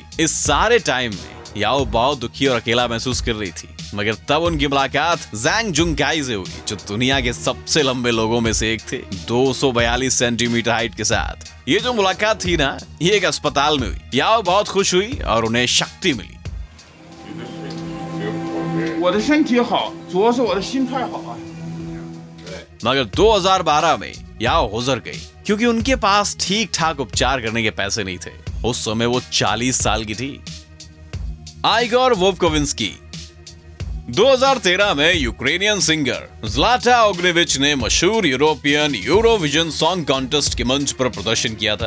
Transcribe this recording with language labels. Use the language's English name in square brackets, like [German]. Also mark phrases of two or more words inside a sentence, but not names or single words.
[Hindi] इस सारे टाइम में याओ बहुत दुखी और अकेला महसूस कर रही थी, मगर तब उनकी मुलाकात ज़ैंग जुंगकाई से हुई, जो दुनिया के सबसे लंबे लोगों में से एक थे, 242 [English] centimeter height [Hindi] के साथ। ये जो मुलाकात थी ना, ये एक अस्पताल में हुई। याओ बहुत खुश हुई और उन्हें शक्ति मिली। [Chinese] 我的身体好，主要是我的心态好啊。 [Hindi] मगर 2012 में याओ गुजर गई क्योंकि उनके पास ठीक ठाक उपचार करने के पैसे नहीं थे। उस समय वो 40 साल की थी। आइगोर वोवकोविंस्की 2013 में यूक्रेनियन सिंगर ज़्लाटा ओग्नेविच ने मशहूर यूरोपियन यूरोविजन सॉन्ग कॉन्टेस्ट के मंच पर प्रदर्शन किया था।